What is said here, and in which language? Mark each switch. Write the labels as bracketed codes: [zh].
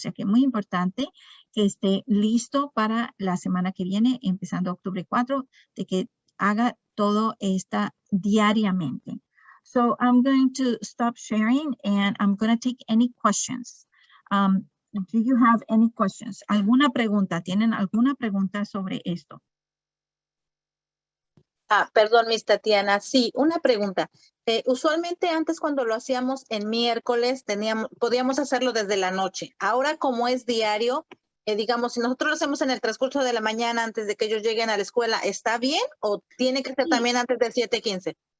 [es] O sea que es muy importante que esté listo para la semana que viene, empezando octubre 4, de que haga todo esto diariamente. [en] So I'm going to stop sharing and I'm going to take any questions. Do you have any questions? [es] ¿Alguna pregunta? ¿Tienen alguna pregunta sobre esto? Perdón, Miss Tatiana. Sí, una pregunta. Usualmente antes cuando lo hacíamos en miércoles podíamos hacerlo desde la noche. Ahora como es diario, digamos, si nosotros lo hacemos en el transcurso de la mañana antes de que ellos lleguen a la escuela, ¿está bien o tiene que ser también antes de 7:15?